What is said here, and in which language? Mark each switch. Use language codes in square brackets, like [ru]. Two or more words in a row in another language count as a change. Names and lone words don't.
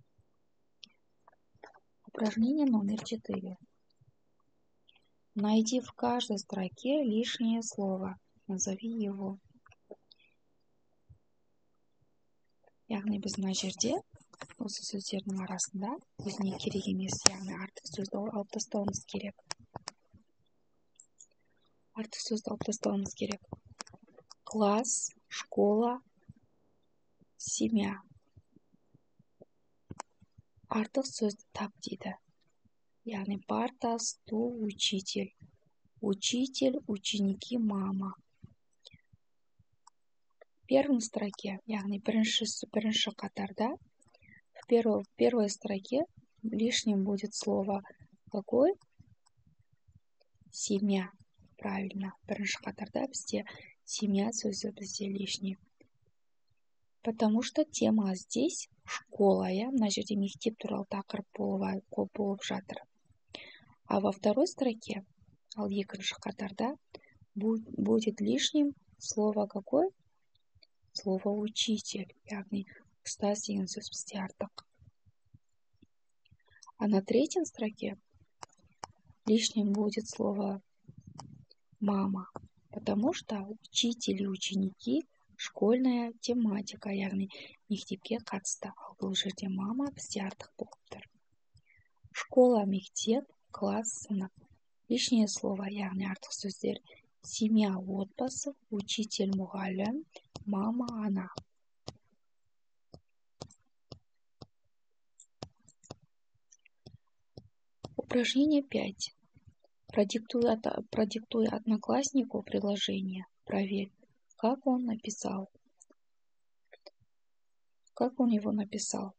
[ru] Упражнение номер 4. Найди в каждой строке лишнее слово. Назови его. [kk] Яғни біз мына жерде осы сөздердің арасында өзіне керек емес, яғни артық сөзді алып тастауымыз керек. [ru] Класс, школа, семья. [kk] Артық сөзді тап дейді. Яғни парта, [ru] стул, учитель. Учитель, ученики, мама. В первом строке, [kk] яғни бірінші қатарда, [ru] в первой строке лишним будет слово какой? Семья. Правильно. [kk] Бірінші қатарда бізде семья сөзі бізде лишний. [ru] Потому что тема здесь школа, [kk] мына жерде мектеп туралы тақырып болып жатыр. [ru] А во второй строке, [kk] ал екінші қатарда, [ru] будет лишним слово какой? Слово учитель, [kk] яғни ұстаз деген сөз бізде артық. [ru] А на третьей строке лишним будет слово мама, потому что учитель и ученики школьная тематика, [kk] яғни мектепке қатысты. Ал бұл жерде мама бізде артық болып тұр. Школа, мектеп, класс, сынып. [ru] Лишнее слово, [kk] яғни артық сөздер. Семья, отбасы, учитель, мұғалім, мама, ана. [ru] Упражнение 5. Продиктуй однокласснику предложение. Проверь, как он его написал.